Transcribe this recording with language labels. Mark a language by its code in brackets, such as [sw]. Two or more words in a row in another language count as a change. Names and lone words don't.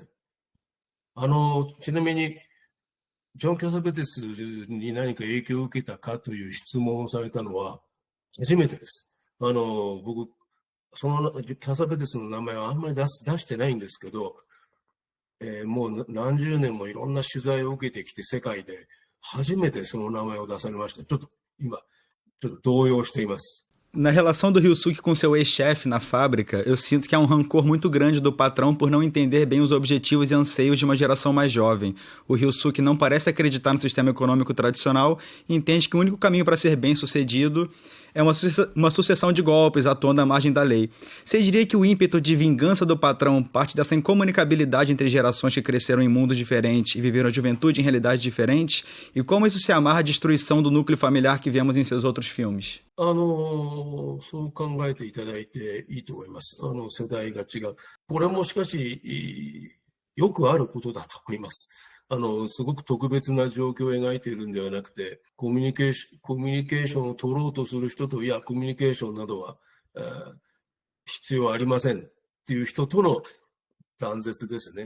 [ja] ちなみに、ジョン・キャサベテスに何か影響を受けたかという質問をされたのは初めてです。僕、そのキャサベテスの名前はあんまり出してないんですけど、もう何十年もいろんな取材を受けてきて世界で初めてその名前を出されました。ちょっと動揺しています。 [pt] Na relação do Ryusuke com seu ex-chefe na fábrica, eu sinto que há um rancor muito grande do patrão por não entender bem os objetivos e anseios de uma geração mais jovem. O Ryusuke não parece acreditar no sistema econômico tradicional e entende que o único caminho para ser bem-sucedido é uma sucessão de golpes atuando à margem da lei. Você diria que o ímpeto de vingança do patrão parte dessa incomunicabilidade entre gerações que cresceram em mundos diferentes e viveram a juventude em realidades diferentes? E como isso se amarra à destruição do núcleo familiar que vemos em seus outros filmes? [ja] そう考えていただいていいと思います。世代が違う。これもしかし、よくあることだと思います。すごく特別な状況を描いているんではなくて、コミュニケーションを取ろうとする人と、いや、コミュニケーションなどは、必要ありませんっていう人との断絶ですね。